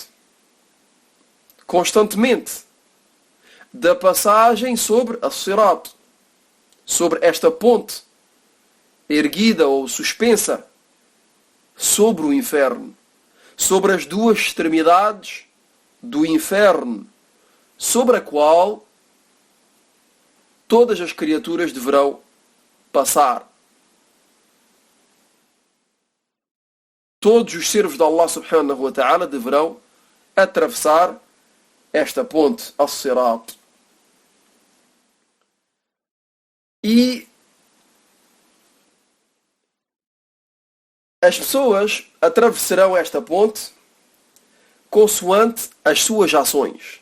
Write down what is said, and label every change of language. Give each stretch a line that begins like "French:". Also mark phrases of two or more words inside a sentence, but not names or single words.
Portuguese: constantemente da passagem sobre As-Sirat, sobre esta ponte erguida ou suspensa sobre o inferno, sobre as duas extremidades do inferno, sobre a qual todas as criaturas deverão passar. Todos os servos de Allah
Arabic: سبحانه وتعالى
Portuguese: deverão atravessar esta ponte, As-Sirat. E as pessoas atravessarão esta ponte consoante as suas ações.